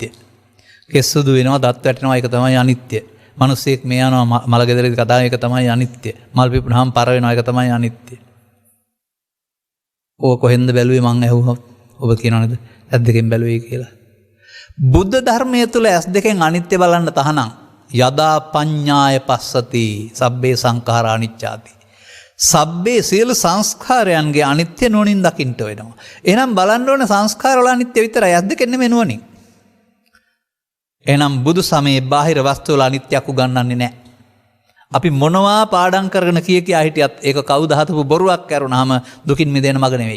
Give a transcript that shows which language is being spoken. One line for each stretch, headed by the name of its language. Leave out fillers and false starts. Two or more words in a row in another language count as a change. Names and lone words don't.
Sinhala: කෙස් සුදු වෙනවා දත් වැටෙනවා ඒක තමයි අනිත්‍ය. මිනිස්සෙක් මේ යනවා මල ගෙදරදී කතාව ඒක තමයි අනිත්‍ය. මල් පිපුනහම පර වෙනවා ඒක තමයි අනිත්‍ය. ඕක කොහෙන්ද බැලුවේ මං ඇහුවොත් ඔබ කියනවද ඇස් දෙකෙන් බැලුවේ කියලා. බුද්ධ ධර්මයේ තුල ඇස් දෙකෙන් අනිත්‍ය බලන්න තහනම්
Pali: යදා පඤ්ඤාය පස්සති සබ්බේ සංඛාරා අනිච්චාති.
Sinhala: සබ්බේ සියලු සංස්කාරයන්ගේ අනිත්‍ය නුවණින් දකින්න වෙනවා. එහෙනම් බලන්න ඕන සංස්කාර වල අනිත්‍ය විතරයි ඇස් දෙකෙන් නෙමෙයි නුවණින්. එහෙනම් බුදු සමයේ බාහිර වස්තු වල අනිත්‍යක් උගන්වන්නේ නැහැ. අපි මොනවා පාඩම් කරගෙන කියා හිටියත් ඒක කවුද හදපු බොරුවක් කරුණාම දුකින් මිදෙන මග නෙවෙයි.